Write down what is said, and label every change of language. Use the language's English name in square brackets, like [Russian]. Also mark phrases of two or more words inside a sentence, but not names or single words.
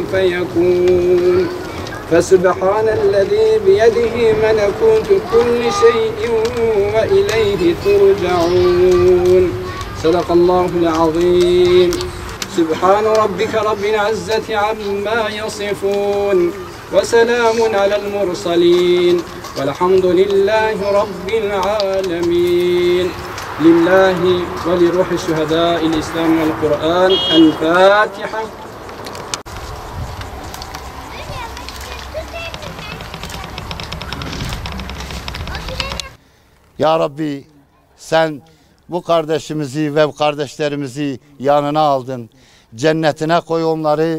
[Arabic] فيكون فسبحان الذي بيده ملكوت كل شيء وإليه ترجعون صدق الله العظيم سبحان ربك رب العزة عما يصفون وسلام على المرسلين والحمد لله رب العالمين لله ولروح الشهداء الإسلام والقرآن الفاتحة. [Turkish] Ya Rabbi, sen bu kardeşimizi ve bu kardeşlerimizi yanına aldın. Cennetine koy onları.